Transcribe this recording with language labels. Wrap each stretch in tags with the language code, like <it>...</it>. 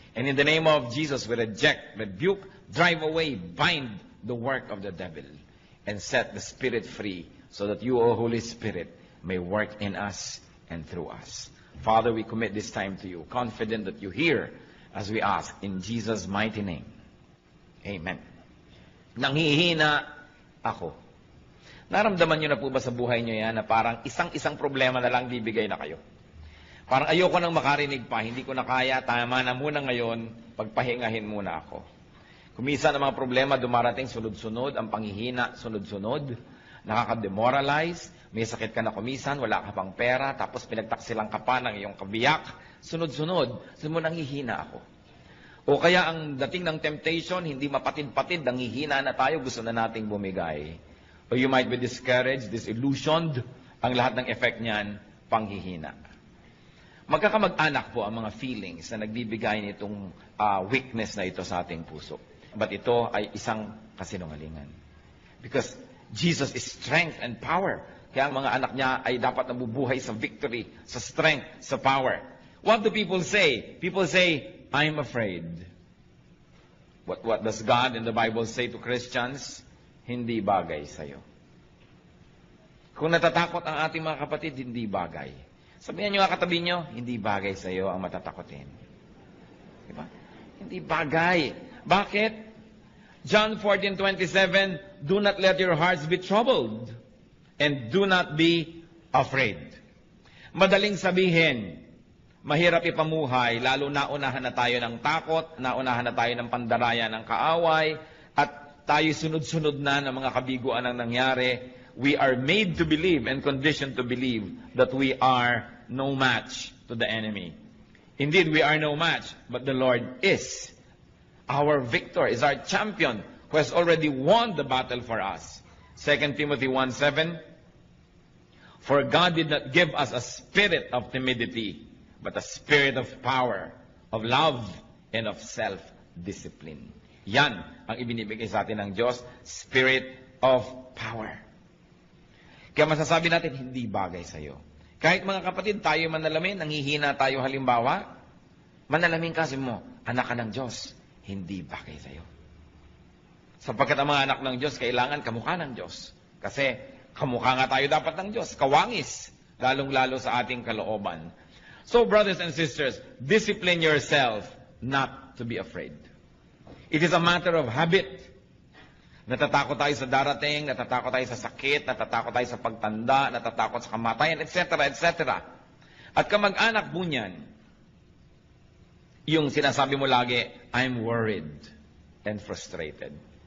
<en>And in the name of Jesus, we reject, rebuke, drive away, bind the work of the devil. And set the Spirit free so that you, O Holy Spirit, may work in us and through us. Father, we commit this time to you, confident that you hear as we ask in Jesus' mighty name.</en> <tl>Amen. Nanghihina ako. Naramdaman nyo na po ba sa buhay nyo yan na parang isang problema na lang bibigay na kayo? Parang ayoko nang makarinig pa, hindi ko na kaya, tama na muna ngayon, pagpahingahin muna ako. Kuminsan ang mga problema dumarating sunod-sunod, ang panghihina sunod-sunod, nakaka-demoralize, may sakit ka na kuminsan, wala ka pang pera, tapos pinagtaksilang ka pa ng iyong kabiyak, sunod-sunod, mo nanghihina ako. O kaya ang dating ng temptation, hindi mapatid-patid, nanghihina na tayo, gusto na nating bumigay.</tl> <en>Or you might be discouraged, disillusioned,</en> <tl>ang lahat ng effect niyan, panghihina. Magkakamag-anak po ang mga feelings na nagbibigay nitong weakness na ito sa ating puso.</tl> <en>But</en> <tl>ito ay isang kasinungalingan.</tl> <en>Because Jesus is strength and power.</en> <tl>Kaya ang mga anak niya ay dapat nabubuhay sa victory, sa strength, sa power.</tl> <en>What do people say? People say, I'm afraid. What does God in the Bible say to Christians?</en> <tl>Hindi bagay sa'yo. Kung natatakot ang ating mga kapatid, hindi bagay. Sabihan nyo nga katabi nyo, hindi bagay sa'yo ang matatakotin. Diba? Hindi bagay. Bakit?</tl> <en>John 14:27, do not let your hearts be troubled and do not be afraid.</en> <tl>Madaling sabihin, mahirap ipamuhay, lalo naunahan na tayo ng takot, naunahan na tayo ng pandaraya ng kaaway, at tayo sunod-sunod na ng mga kabiguan ang nangyari.</tl> <en>We are made to believe and conditioned to believe that we are no match to the enemy. Indeed, we are no match, but the Lord is. Our victor is our champion who has already won the battle for us. 2 Timothy 1:7, for God did not give us a spirit of timidity, but a spirit of power, of love, and of self-discipline.</en> <tl>Yan ang ibinibigay sa atin ng Diyos,</tl> <en>spirit of power.</en> <tl>Kaya masasabi natin, hindi bagay sa'yo. Kahit mga kapatid, tayo manalamin, nanghihina tayo halimbawa, manalamin kasi mo, anak ka ng Diyos, hindi bagay sa'yo. Sapagkat ang mga anak ng Diyos, kailangan kamukha ng Diyos. Kasi kamukha nga tayo dapat ng Diyos, kawangis, lalong-lalo sa ating kalooban.</tl> <en>So, brothers and sisters, discipline yourself not to be afraid. It is a matter of habit.</en> <tl>Natatakot tayo sa darating, natatakot tayo sa sakit, natatakot tayo sa pagtanda, natatakot sa kamatayan, etc., etc. At kamag-anak po niyan, yung sinasabi mo lagi,</tl> <en>I'm worried and frustrated.</en>